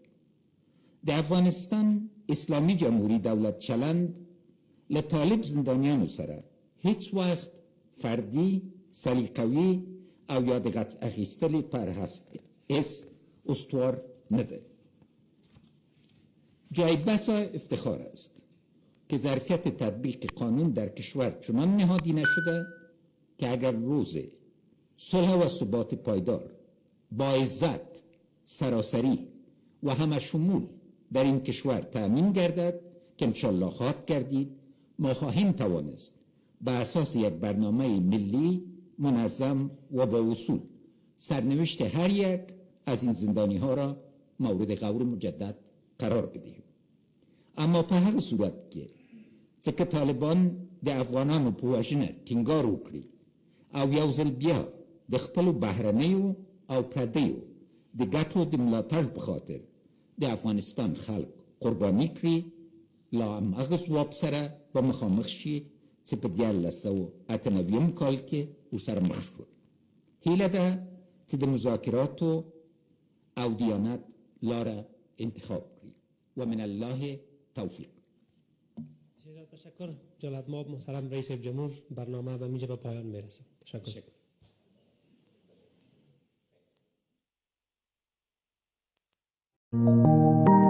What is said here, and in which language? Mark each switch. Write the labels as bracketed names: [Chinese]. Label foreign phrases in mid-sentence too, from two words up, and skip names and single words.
[Pashto] د افغانستان اسلامي جمهوری دولت چلند له طالب زندانیانو سره هیڅ وخت فردي، سلیقوي او یا د غچ اخیستلې پر اس استوار نه ده. [Persian] جای بسا افتخار است که ظرفیت تطبیق قانون در کشور چنان نهادی نشده که اگر روز صلح و ثبات پایدار با عزت، سراسری و همه شمول در این کشور تأمین گردد که انشالله خواهد گردید، ما خواهیم توانست به اساس یک برنامه ملی منظم و با اصول سرنوشت هر یک از این زندانی ها را مورد غور مجدد قرار بدهیم. [Pashto] اما په هغه صورت کې چې طالبان د افغانانو په وژنه ټینګار وکړي او یو ځل بیا د خپلو بهرنیو او پردیو د ګټو د ملاتړ په خاطر د افغانستان خلک قرباني کړي، لا هماغه ځواب سره به مخامخ شي چې په 1998 کال کې ورسره مخ شو. هیله ده چې د مذاکراتو او دیانت لاره انتخاب کړي [Arabic] و من الله توفیق. [Persian] بسیار تشکر جلالت مآب محترم رئیس جمهور. برنامه به اینجا به پایان میرسد. تشکر.